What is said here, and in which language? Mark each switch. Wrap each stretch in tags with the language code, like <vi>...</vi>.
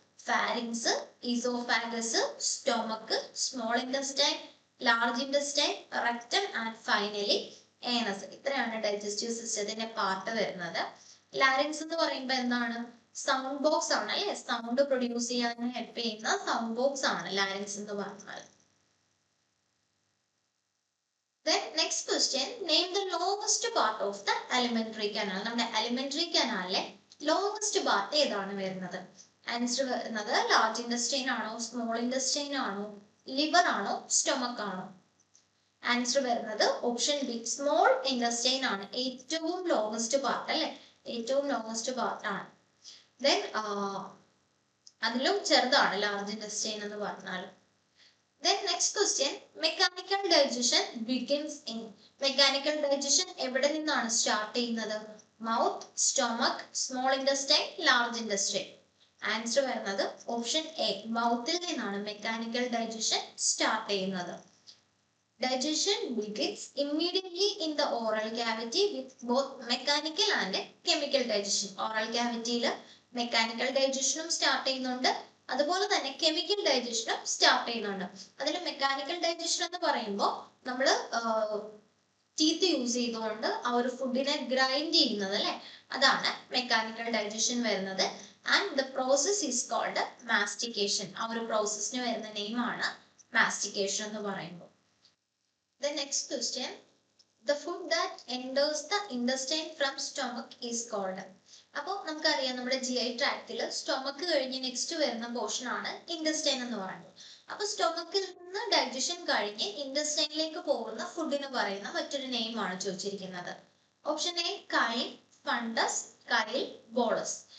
<en>Pharynx, oesophagus, stomach, small intestine, large intestine, rectum and finally anus.</en> <ml>ഇത്രയാണ് digestive സിസ്റ്റത്തിന്റെ part വരുന്നത്. Larynx എന്ന് പറയുമ്പോൾ എന്താണ്? സൗണ്ട് ബോക്സ് ആണ് അല്ലെ? സൗണ്ട് പ്രൊഡ്യൂസ് ചെയ്യാൻ ഹെൽപ്പ് ചെയ്യുന്ന സൗണ്ട് ബോക്സ് ആണ് ലാരിങ്സ് എന്ന് പറഞ്ഞാൽ.</ml> <en>Then next question, name the longest part of the alimentary canal.</en> <ml>നമ്മുടെ alimentary canalലെ longest part ഏതാണ് വരുന്നത്? ആൻസർ വരുന്നത് ലാർജ് ഇൻറ്റസ്റ്റൈൻ ആണോ, സ്മോൾ ഇൻറ്റസ്റ്റൈൻ ആണോ, ലിവർ ആണോ, സ്റ്റൊമക്ക് ആണോ? ആൻസർ വരുന്നത് ഓപ്ഷൻ ബി, സ്മോൾ ഇൻറ്റസ്റ്റൈൻ ആണ് ഏറ്റവും ലോങ്സ്റ്റ് പാർട്ട് അല്ലെ? ഏറ്റവും ലോങ്സ്റ്റ് പാർട്ട് ആണ്. ദെൻ അതിലും ചെറുതാണ് ലാർജ് ഇൻറ്റസ്റ്റൈൻ എന്ന് പറഞ്ഞാൽ.</ml> <en>Then next question, mechanical digestion begins in.</en> <ml>Mechanical digestion എവിടെ നിന്നാണ് സ്റ്റാർട്ട് ചെയ്യുന്നത്? Mouth, stomach, small intestine, large intestine. Answer വരുന്നത് ഓപ്ഷൻ എ, മൗത്തിൽ നിന്നാണ് മെക്കാനിക്കൽ ഡൈജഷൻ സ്റ്റാർട്ട് ചെയ്യുന്നത്.</ml> <en>Digestion begins immediately in the oral cavity with both mechanical and chemical digestion.</en> <ml>Oral cavity mechanical ഡൈജഷനും start ചെയ്യുന്നുണ്ട്, അതുപോലെ തന്നെ chemical ഡൈജഷനും start ചെയ്യുന്നുണ്ട്. അതിൽ mechanical digestion എന്ന് പറയുമ്പോൾ നമ്മൾ ടീത്ത് യൂസ് ചെയ്തുകൊണ്ട് ആ ഒരു ഫുഡിനെ ഗ്രൈൻഡ് ചെയ്യുന്നത് അല്ലെ, അതാണ് മെക്കാനിക്കൽ ഡൈജഷൻ വരുന്നത്.</ml> <en>And the process is called mastication.</en> <ml>ആ ഒരു പ്രോസസ്സിന് വരുന്ന നെയിമാണ് മാസ്റ്റിക്കേഷൻ എന്ന് പറയുമ്പോൾ.</ml> <en>The next question, the food that enters the intestine from stomach is called.</en> <ml>അപ്പോൾ നമുക്കറിയാം നമ്മുടെ GI ട്രാക്റ്റിൽ സ്റ്റൊമക്ക് കഴിഞ്ഞ് നെക്സ്റ്റ് വരുന്ന പോർഷൻ ആണ് ഇൻറ്റസ്റ്റൈൻ എന്ന് പറയുന്നത്. അപ്പൊ സ്റ്റൊമക്കിൽ നിന്ന് ഡൈജഷൻ കഴിഞ്ഞ് ഇൻറ്റസ്റ്റൈനിലേക്ക് പോകുന്ന ഫുഡിന് പറയുന്ന മറ്റൊരു നെയിം ആണ് ചോദിച്ചിരിക്കുന്നത്.</ml> <en>Option A chyle, fundus, chyle, bolus.</en>